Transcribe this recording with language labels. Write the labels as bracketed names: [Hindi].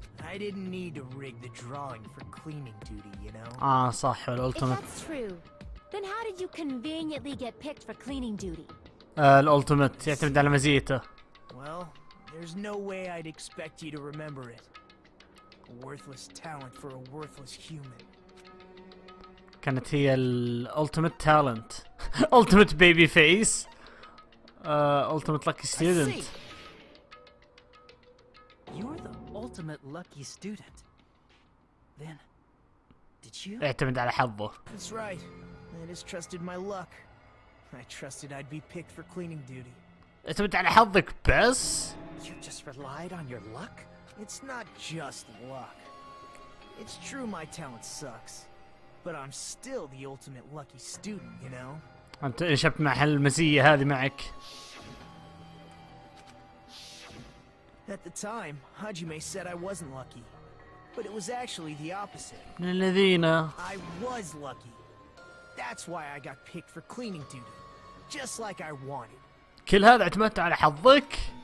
[English] I didn't need to rig the drawing for cleaning duty, you know? [Arabic] صح [English] If [Arabic] الالتيميت. [English] that's true, then how did you conveniently get picked for cleaning duty? [Arabic] الالتيميت يعتمد على مزيته. [English] Well, there's no way I'd expect you to remember it. A worthless talent for a worthless human. [Arabic] كانت هي الالتيميت تالنت. التيميت بيبي فيس. التيميت لاكي ستودنت. [English] You're the ultimate lucky student. Then, did you? [Arabic] يعتمد على حظه. [English] That's right. I just trusted my luck. I trusted I'd be picked for cleaning duty. [Arabic] يعتمد على حظك بس. [English] You just relied on your luck? It's not just luck. It's true my talent sucks. But I'm still the ultimate lucky student, you know? [Arabic] انت انشبت مع هالمزية هذه معك. [English] At the time, Hajime said I wasn't lucky. but it was actually the opposite. [Arabic] من الذين [English] I was lucky. That's why I got picked for cleaning duty, just like I wanted. [Arabic] كل هذا اعتمدت على حظك.